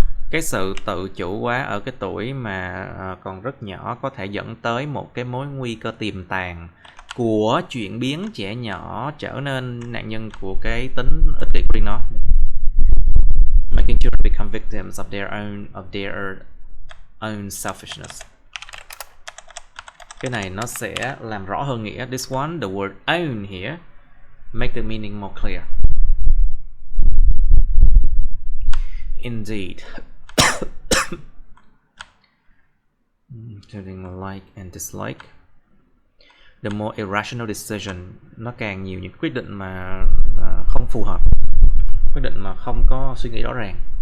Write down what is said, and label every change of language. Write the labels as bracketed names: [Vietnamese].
[Vietnamese] Cái sự tự chủ quá ở cái tuổi mà còn rất nhỏ có thể dẫn tới một cái mối nguy cơ tiềm tàng của chuyện biến trẻ nhỏ trở nên nạn nhân của cái tính ích kỷ của riêng nó. [English] Making children become victims of their own selfishness. [Vietnamese] Cái này nó sẽ làm rõ hơn nghĩa. [English] This one, the word own here, make the meaning more clear. Indeed. Including like and dislike. The more irrational decision, [Vietnamese] nó càng nhiều những quyết định mà không phù hợp, quyết định mà không có suy nghĩ rõ ràng.